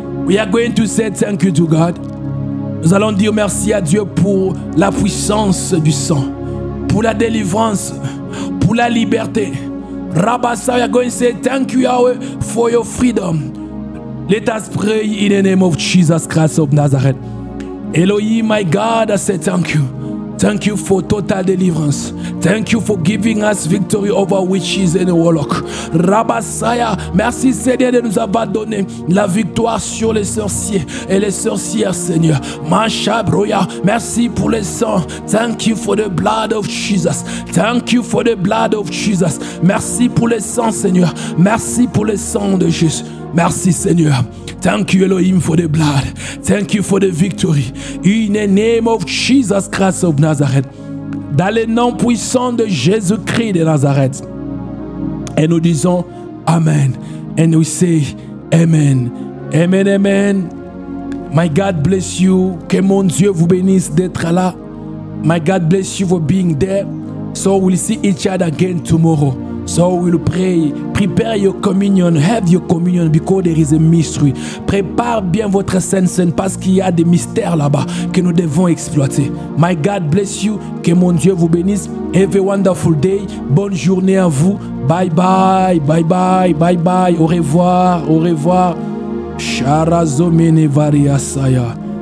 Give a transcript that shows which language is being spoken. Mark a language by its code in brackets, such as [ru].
[en] We are going to say thank you to God. [fr] Nous allons dire merci à Dieu pour la puissance du sang, pour la délivrance, pour la liberté. Rabasa, [en] we are going to say thank you, Yahweh, for your freedom. Let us pray in the name of Jesus Christ of Nazareth. Elohim, my God, I say thank you. Thank you for total deliverance. Thank you for giving us victory over witches and warlock. Rabasaya, [fr] merci Seigneur de nous avoir donné la victoire sur les sorciers et les sorcières, Seigneur. Mashabroya, merci pour le sang. [en] Thank you for the blood of Jesus. Thank you for the blood of Jesus. [fr] Merci pour le sang, Seigneur. Merci pour le sang de Jésus. Merci Seigneur. [en] Thank you Elohim for the blood. Thank you for the victory. In the name of Jesus Christ of Nazareth. [fr] Dans le nom puissant de Jésus-Christ de Nazareth. Et nous disons Amen. [en] And we say Amen. [fr] Amen, Amen. [en] My God bless you. [fr] Que mon Dieu vous bénisse d'être là. [en] My God bless you for being there. So we'll see each other again tomorrow. So we'll pray. Prepare your communion. Have your communion because there is a mystery. [fr] Prépare bien votre Sainte Seine parce qu'il y a des mystères là-bas que nous devons exploiter. [en] My God bless you. [fr] Que mon Dieu vous bénisse. [en] Have a wonderful day. [fr] Bonne journée à vous. [en] Bye bye. Bye bye. Bye bye. [fr] Au revoir. Au revoir. Sharazomene variasaya.